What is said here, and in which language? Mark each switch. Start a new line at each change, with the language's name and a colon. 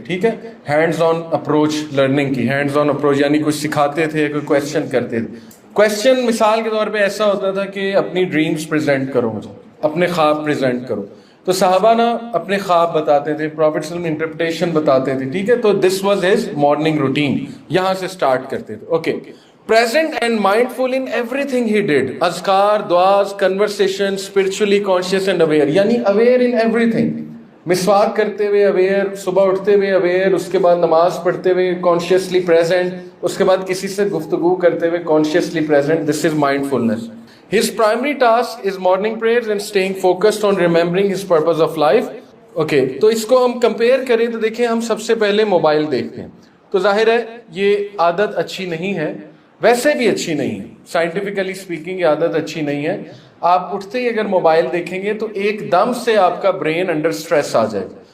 Urdu: ٹھیک ہے، hands on approach learning کی. ہینڈز آن اپروچ یعنی کچھ سکھاتے تھے، کوئی کویسچن کرتے تھے. کویسچن مثال کے طور پہ ایسا ہوتا تھا کہ اپنی ڈریمز پریزنٹ کرو، مجھے اپنے خواب پریزنٹ کرو. تو صحابہ نا اپنے خواب بتاتے تھے، پرافٹ صلی اللہ علیہ وسلم انٹرپریٹیشن بتاتے تھے. ٹھیک ہے، تو
English: this was his morning routine,
Urdu: یہاں سے سٹارٹ کرتے تھے.
English: Okay, present and mindful in everything he did. اذکار، دعاز، conversation, spiritually conscious and aware. یعنی aware in everything.
Urdu: مسواک کرتے ہوئے aware، صبح اٹھتے ہوئے aware، اس کے بعد نماز پڑھتے ہوئے
English: consciously present،
Urdu: اس کے بعد کسی سے گفتگو کرتے ہوئے consciously present.
English: This is mindfulness. His primary task is morning prayers and staying focused on remembering his purpose of life.
Urdu: Okay, تو اس کو ہم compare کریں تو دیکھیں ہم سب سے پہلے موبائل دیکھتے ہیں. تو ظاہر ہے یہ عادت اچھی نہیں ہے، ویسے بھی اچھی نہیں ہے،
English: scientifically speaking
Urdu: یہ عادت اچھی نہیں ہے. آپ اٹھتے ہی اگر موبائل دیکھیں گے تو ایک دم سے آپ کا برین انڈر سٹریس آ جائے گا.